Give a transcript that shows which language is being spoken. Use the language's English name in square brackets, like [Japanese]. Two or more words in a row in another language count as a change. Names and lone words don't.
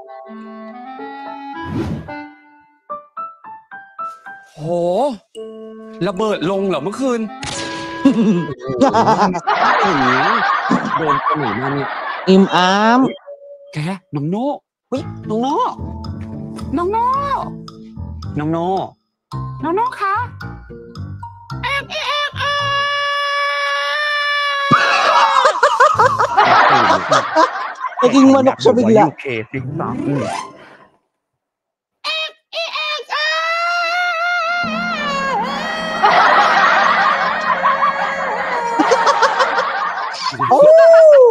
[Thai] โหระเบิดลงเหรอเมื่อคืน โดนกระหน่ำมาเนี่ย Aim Am. แกน้องโน่เฮ้ยน้องโน่น้องโน่น้องโน่น้องโน่คะ [Filipino] Naging manok siya bigla. Oh!